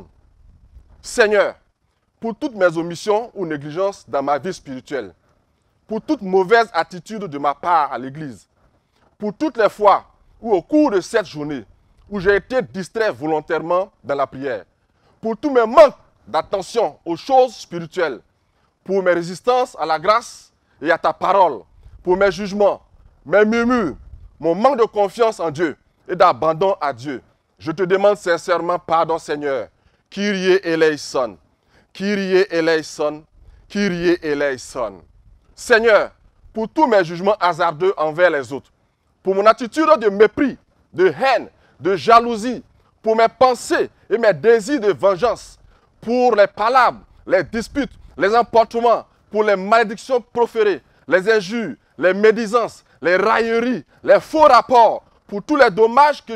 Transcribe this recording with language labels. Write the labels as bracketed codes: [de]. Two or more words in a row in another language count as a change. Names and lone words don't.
[fr] Seigneur, pour toutes mes omissions ou négligences dans ma vie spirituelle, pour toute mauvaise attitude de ma part à l'église, pour toutes les fois où au cours de cette journée, où j'ai été distrait volontairement dans la prière, pour tous mes manques d'attention aux choses spirituelles, pour mes résistances à la grâce et à ta parole, pour mes jugements, mes murmures, mon manque de confiance en Dieu et d'abandon à Dieu. Je te demande sincèrement pardon, Seigneur. [el] Κύριε ελέησον, Κύριε ελέησον, Κύριε ελέησον. [fr] Seigneur, pour tous mes jugements hasardeux envers les autres, pour mon attitude de mépris, de haine, de jalousie, pour mes pensées et mes désirs de vengeance, pour les palabres, les disputes, les emportements, pour les malédictions proférées, les injures, les médisances, les railleries, les faux rapports, pour tous les dommages que